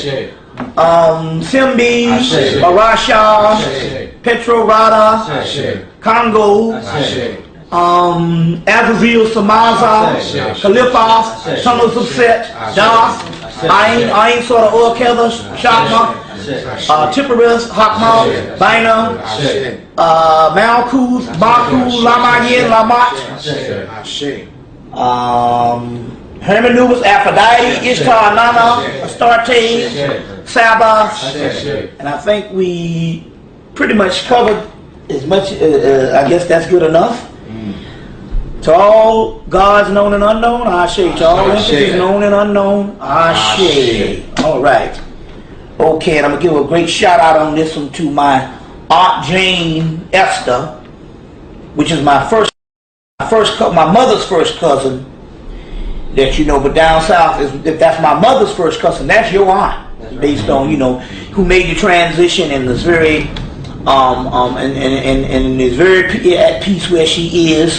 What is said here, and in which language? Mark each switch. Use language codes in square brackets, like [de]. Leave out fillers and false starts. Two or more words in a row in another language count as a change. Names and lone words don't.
[en] Simbi, Barasha, Petro Rada, Congo, Azazel, Samaza, Kalifas, Tunnels of Set, Das, Ain sort of oil ketters, Shakma, Tipperis, Hakma, Bina, Malkuth, Baku, Lamayin, Lamat, Hermanubis, Aphrodite, Ishtar, Nana, Astarte, Sabbath, and I think we pretty much covered as much, I guess that's good enough. To all gods known and unknown, Ashe. To all entities known and unknown, Ashe. All right. Okay, and I'm going to give a great shout out on this one to my Aunt Jane Esther, which is my mother's first cousin that you know, but down south, if that's my mother's first cousin, that's your aunt, based on, you know, who made the transition and is very, and is very at peace where she is.